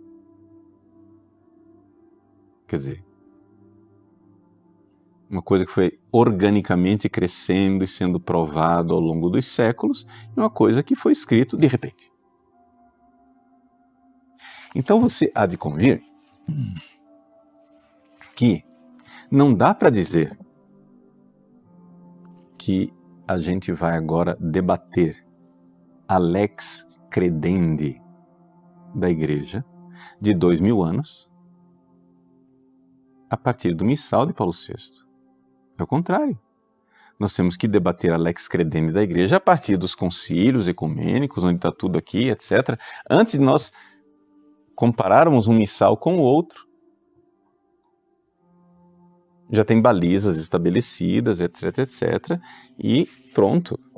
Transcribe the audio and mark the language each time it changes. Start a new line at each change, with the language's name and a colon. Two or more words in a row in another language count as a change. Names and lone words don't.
Portuguese: Quer dizer, uma coisa que foi organicamente crescendo e sendo provado ao longo dos séculos, e uma coisa que foi escrito de repente. Então você há de convir que não dá para dizer que a gente vai agora debater a
Latin: lex credendi
Portuguese: da Igreja de 2000 anos a partir do missal de Paulo VI. É o contrário. Nós temos que debater a
Latin: lex credendi
Portuguese: da Igreja a partir dos concílios ecumênicos, onde está tudo aqui, etc. Antes de nós compararmos um missal com o outro, já tem balizas estabelecidas, etc, etc, e pronto.